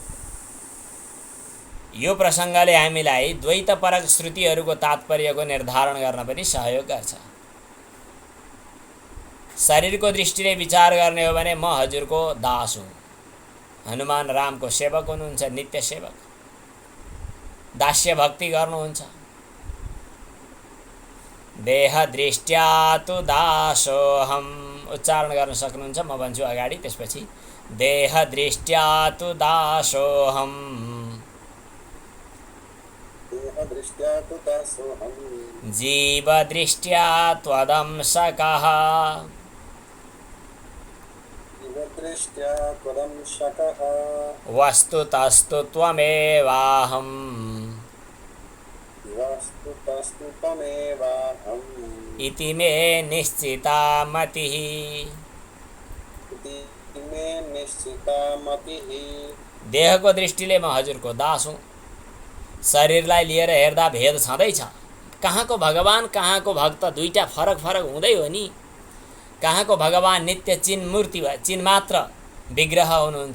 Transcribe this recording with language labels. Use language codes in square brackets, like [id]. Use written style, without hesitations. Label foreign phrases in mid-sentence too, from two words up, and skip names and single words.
[ne] यो प्रसङ्गले हामीलाई द्वैतपरक श्रुतिहरूको तात्पर्यको निर्धारण गर्न पनि सहयोग गर्छ। शरीरको दृष्टिले विचार गर्ने हो भने म हजुरको दास हुँ। हनुमान रामको सेवक हुनुहुन्छ, नित्य सेवक, दास्य भक्ति गर्नुहुन्छ। [sa] देह दृष्ट्या तु दासोऽहम् [ne] उच्चारण गर्न सक्नुहुन्छ, म भन्छु अगाडि, त्यसपछि [sa] देह दृष्ट्या तु दासोऽहम् जीव दृष्ट्या त्वदंशकः वस्तुतस्तु त्वमेवाहम् इति मे निश्चिता मतिः। [ne] देहको दृष्टिले म हजुरको दास हुँ। शरीरलाई लिएर हेर्दा भेद छँदैछ। कहाँको भगवान कहाँको भक्त दुईटा फरक हुँदै हो नि। कहाँको भगवान नित्य चिन्मूर्ति चिन्मात्र विग्रह हुनुहुन्छ।